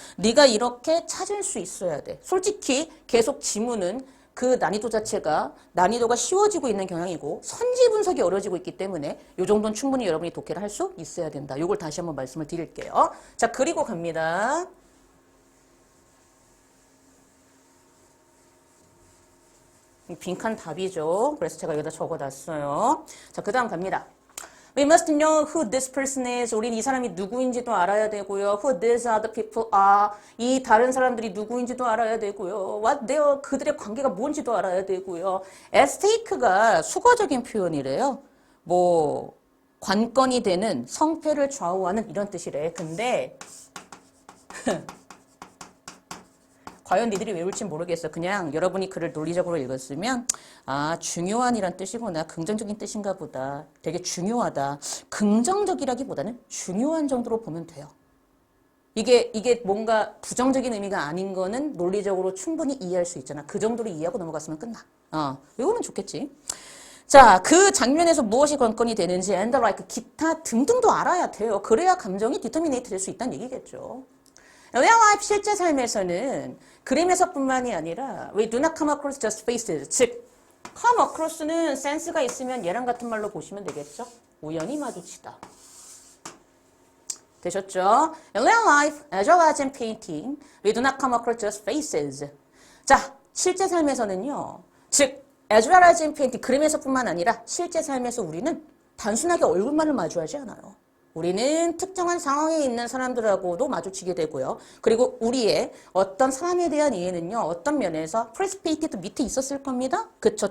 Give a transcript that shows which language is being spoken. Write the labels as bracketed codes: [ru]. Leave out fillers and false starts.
[ko] 네가 이렇게 찾을 수 있어야 돼. 솔직히 계속 지문은 그 난이도 자체가 난이도가 쉬워지고 있는 경향이고 선지 분석이 어려워지고 있기 때문에 이 정도는 충분히 여러분이 독해를 할 수 있어야 된다. 이걸 다시 한번 말씀을 드릴게요. 자, 그리고 갑니다. 빈칸 답이죠. 그래서 제가 여기다 적어놨어요. 자, 그 다음 갑니다. [en] We must know who this person is. [ko] 우린 이 사람이 누구인지도 알아야 되고요. [en] Who these other people are. [ko] 이 다른 사람들이 누구인지도 알아야 되고요. [en] What their, [ko] 그들의 관계가 뭔지도 알아야 되고요. at stake가 수거적인 표현이래요. 뭐 관건이 되는 성패를 좌우하는 이런 뜻이래. 근데 과연 니들이 외울지 모르겠어. 그냥 여러분이 글을 논리적으로 읽었으면 아, 중요한이란 뜻이구나. 긍정적인 뜻인가 보다. 되게 중요하다. 긍정적이라기보다는 중요한 정도로 보면 돼요. 이게 뭔가 부정적인 의미가 아닌 거는 논리적으로 충분히 이해할 수 있잖아. 그 정도로 이해하고 넘어갔으면 끝나. 외우면 좋겠지. 자, 그 장면에서 무엇이 관건이 되는지 [en] and the like, [ko] 기타 등등도 알아야 돼요. 그래야 감정이 디터미네이트 될 수 있다는 얘기겠죠. [en] real life [ko] 실제 삶에서는 그림에서뿐만이 아니라 [en] we do not come across just faces. [ko] 즉, come across는 센스가 있으면 얘랑 같은 말로 보시면 되겠죠. 우연히 마주치다. 되셨죠? [en] In real life, as well as in painting, we do not come across just faces. [ko] 자, 실제 삶에서는요. 즉, [en] as well as in painting, [ko] 그림에서뿐만 아니라 실제 삶에서 우리는 단순하게 얼굴만을 마주하지 않아요. 우리는 특정한 상황에 있는 사람들하고도 마주치게 되고요. 그리고 우리의 어떤 사람에 대한 이해는요. 어떤 면에서 프레스페이티드 밑에 있었을 겁니다. 그쵸.